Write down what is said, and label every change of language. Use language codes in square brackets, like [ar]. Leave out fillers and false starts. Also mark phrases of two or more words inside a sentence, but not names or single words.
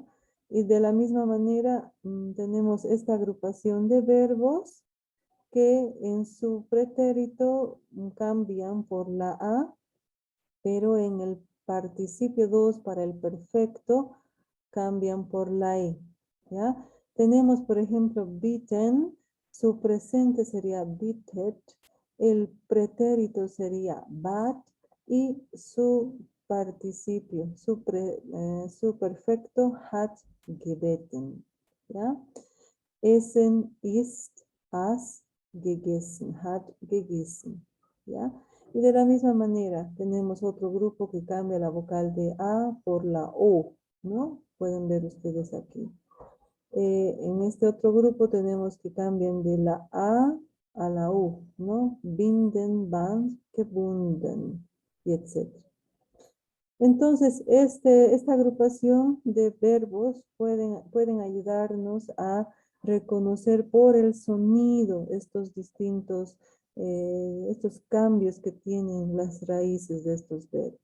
[es] Y de la misma manera tenemos esta agrupación de verbos que en su pretérito cambian por la A, pero en el participio 2 para el perfecto cambian por la E, ¿ya? Tenemos, por ejemplo, bitten, su presente sería bitted, el pretérito sería bat y su participio, su perfecto [de] hat gebeten, [es] ¿ya? [de] Essen ist, has gegessen, hat gegessen, [es] ¿ya? Y de la misma manera tenemos otro grupo que cambia la vocal de A por la O, ¿no? Pueden ver ustedes aquí. En este otro grupo tenemos que cambian de la A la U, ¿no? [de] Binden, band, gebunden, [es] y etc. Entonces, esta agrupación de verbos pueden ayudarnos a reconocer por el sonido estos distintos, estos cambios que tienen las raíces de estos verbos.